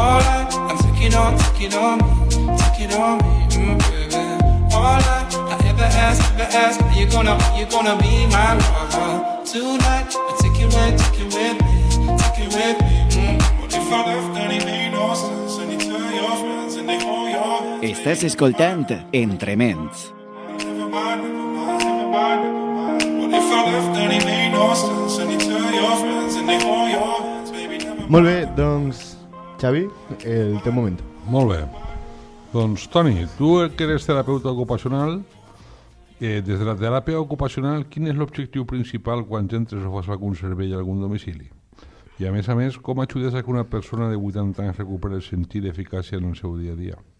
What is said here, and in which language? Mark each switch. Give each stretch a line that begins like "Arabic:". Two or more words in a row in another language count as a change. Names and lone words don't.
English: All right, I'm take it on me, baby. All I ever ask, are you gonna be my lover? Tonight, I take you with me. What if I left and it made no sense? And you tell your friends and they hold your hands.
Catalan: Estàs escoltant Entrements.
English: Never mind. What if I left and it made no sense? And you tell your friends and they hold your hands, baby, never mind.
Catalan: Molt bé, doncs, Xavi, el teu moment. Molt bé. Doncs, Toni, tu que eres terapeuta ocupacional, des de la teràpia ocupacional, quin és l'objectiu principal quan entres o fas algun servei a algun domicili? I a més, com ajudes a que una persona de 80 anys recuperi el sentit d'eficàcia en el seu dia a dia?